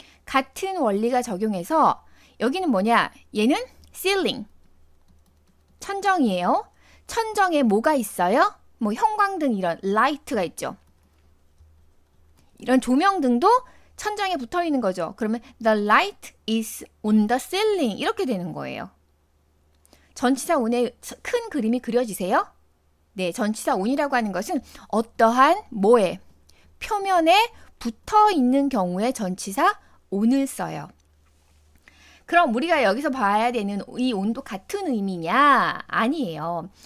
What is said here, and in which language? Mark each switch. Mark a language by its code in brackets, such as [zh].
[ko] 같은 원리가 적용해서 여기는 뭐냐? 얘는 ceiling. 천정이에요. 천정에 뭐가 있어요? 뭐 형광등 이런 라이트가 있죠. 이런 조명등도 천장에 붙어 있는 거죠. 그러면 [en] the light is on the ceiling [ko] 이렇게 되는 거예요. 전치사 on의 큰 그림이 그려지세요? 네, 전치사 on이라고 하는 것은 어떠한 뭐에 표면에 붙어 있는 경우에 전치사 on을 써요. 그럼 우리가 여기서 봐야 되는 이 on도 같은 의미냐? 아니에요.